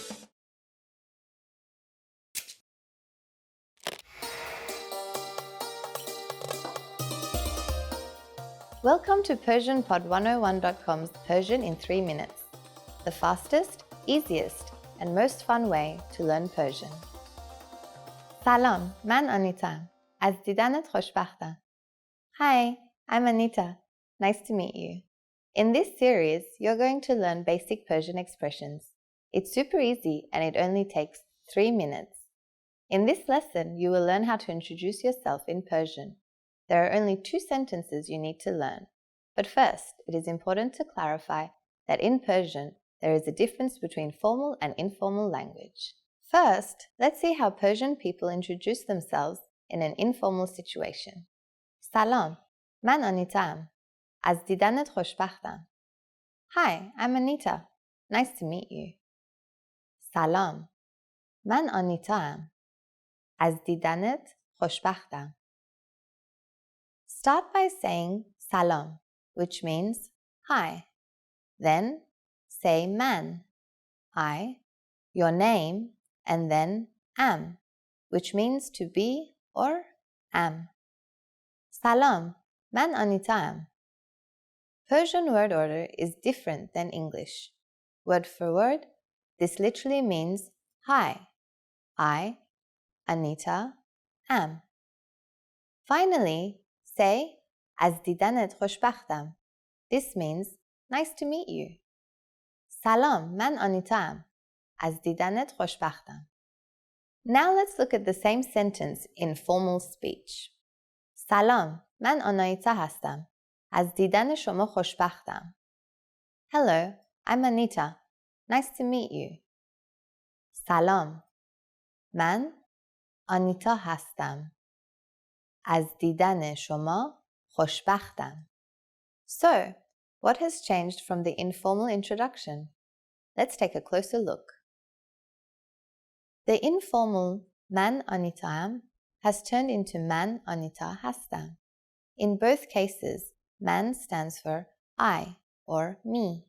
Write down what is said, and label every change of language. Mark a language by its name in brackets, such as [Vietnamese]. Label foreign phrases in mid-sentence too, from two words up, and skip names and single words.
[English] Welcome to PersianPod101.com's Persian in 3 minutes, the fastest, easiest, and most fun way to learn Persian. [Persian] سلام، من آنیتا. از دیدنت خوشبختم. [English] Hi, I'm Anita. Nice to meet you. In this series, you're going to learn basic Persian expressions. It's super easy and it only takes 3 minutes. In this lesson, you will learn how to introduce yourself in Persian. There are only 2 sentences you need to learn. But first, it is important to clarify that in Persian, there is a difference between formal and informal language. First, let's see how Persian people introduce themselves in an informal situation. [Persian] سلام، من آنیتا. از دیدنت خوشبختم. [English] Hi, I'm Anita. Nice to meet you. [Persian] سلام، من آنیتا. از دیدنت خوشبختم. [English] Start by saying salam, which means hi. Then say man, I, your name, and then am, which means to be or am. [Persian] سلام، من آنیتا ام. [English] Persian word order is different than English. Word for word, this literally means hi, I, Anita, am. Finally, say [Persian] از دیدنت خوشبختم. [English] This means nice to meet you. [Persian] سلام، من آنیتا ام. از دیدنت خوشبختم. [English] Now let's look at the same sentence in formal speech. [Persian] سلام، من آنیتا هستم. از دیدن شما خوشبختم. [English] Hello, I'm Anita. Nice to meet you. [Persian] سلام، من آنیتا هستم. از دیدن شما خوشبختم. [English] So, what has changed from the informal introduction? Let's take a closer look. The informal [Persian] من آنیتا ام [English] has turned into [Persian] من آنیتا هستم. [English] In both cases, man stands for I or me.